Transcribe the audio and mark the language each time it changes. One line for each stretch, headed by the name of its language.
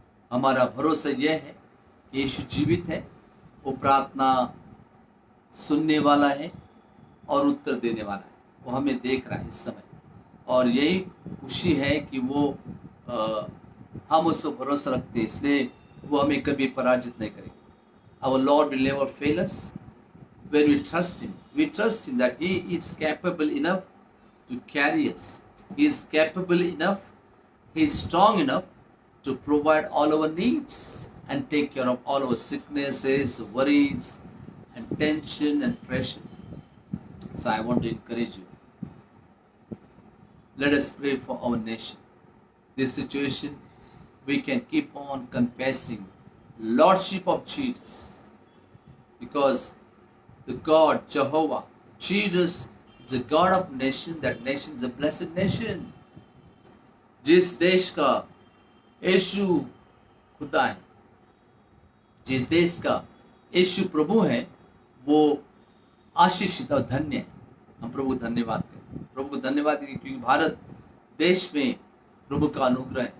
Hindi: हमारा भरोसा यह है कि यीशु जीवित है, वो प्रार्थना सुनने वाला है और उत्तर देने वाला है। वो हमें देख रहा है इस समय, और यही खुशी है कि वो हम उस पर भरोसा रखते हैं, इसलिए वो हमें कभी पराजित नहीं करेंगे।
English: Our Lord will never fail us when we trust Him. We trust Him that He is capable enough to carry us. He is capable enough, He is strong enough to provide all our needs and take care of all our sicknesses, worries, and tension and pressure. So I want to encourage you. Let us pray for our nation. This situation, we can keep on confessing Lordship of Jesus, because the God, Jehovah, Jesus, is the God of nation. That nation is a blessed nation.
Hindi: जिस देश का यीशु खुदा है, जिस देश का यीशु प्रभु है, वो आशीषित और धन्य है। हम प्रभु को धन्यवाद करें, प्रभु को धन्यवाद करें, क्योंकि भारत देश में प्रभु का अनुग्रह है।